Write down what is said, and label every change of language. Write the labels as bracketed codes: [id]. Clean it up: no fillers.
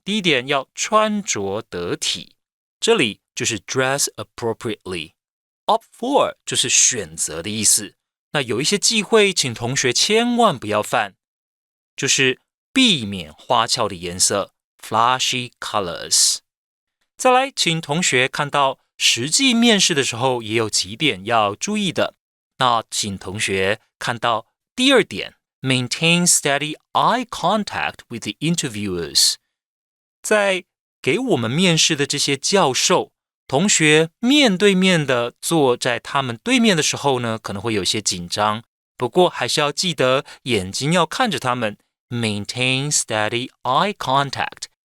[zh] 第一点要穿着得体，这里就是 [en] dress appropriately。 Opt for [zh] 就是选择的意思。那有一些忌讳，请同学千万不要犯，就是避免花俏的颜色 [en] flashy colors。 [zh] 再来，请同学看到实际面试的时候也有几点要注意的。那请同学看到第二点 [en] ，maintain steady eye contact with the interviewers。 [zh] 在给我们面试的这些教授，同学面对面的坐在他们对面的时候呢，可能会有些紧张，不过还是要记得眼睛要看着他们 ， [en] maintain steady eye contact。